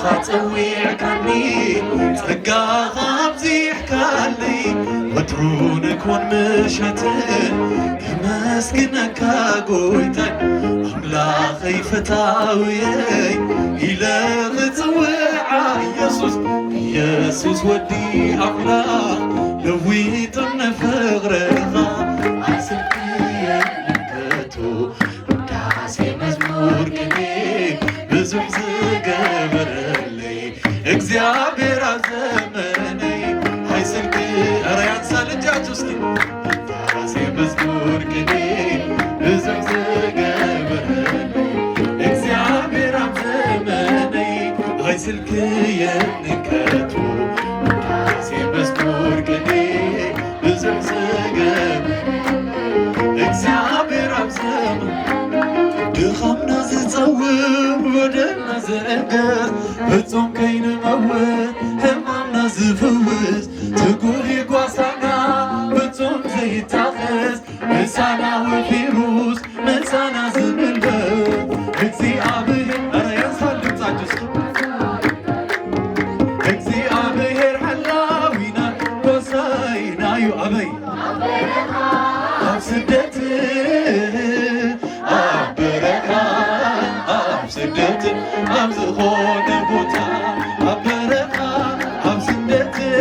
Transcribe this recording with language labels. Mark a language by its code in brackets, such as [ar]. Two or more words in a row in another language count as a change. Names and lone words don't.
[ti] ፀዊዕካኒ ፀጋኻ ኣብዚሕካኒ ወትሩ ንኮን ምሸትን ከመስግነካ ጎይታይ ኣምላኸይ ፈታውየይ ኢለ ክፅውዓ ኢየሱስ ወዲ ኣምላኽ ለዊጥን ፍቕርኻ ኣይስልክየንከቶ ውዳሴ መዝሙር ቅኔ ብዙሕ ዝገበረለይ እግዚአብሔር ኣብ ዘመነይ ኣይስልክ [am] ኧረ ያንሳል እጃችሁ እስቲ [ti] ውዳሴ መዝሙር ቅኔ ብዙሕ ዝገበረለይ እግዚአብሔር ኣብ ዘመነይ ኣይስልክየንከቶ ውዳሴ መዝሙር ቅኔ ብዙሕ እግዚአብሔር ኣብ ዘመነይ ድኻምና ዝፀውር በደልና ዝዕገር ፍጹም ከይንመውት ሕማምና ዝፍውስ ትጉህ ይጓሳና ፍጹም ዘይታኸስ ምሳና ወፊሩስ ምሳና ዝምልበት እግዚአብሔር [am] ኧረ ያንሳል ድምፃችሁ [ti] እግዚአብሔር ሓላዊና ጎሳይናዩ ኣበይ ኣብ ስደት ስደት ኣብ ዝኾነ ቦታ ኣብ በረኻ ኣብ ስደት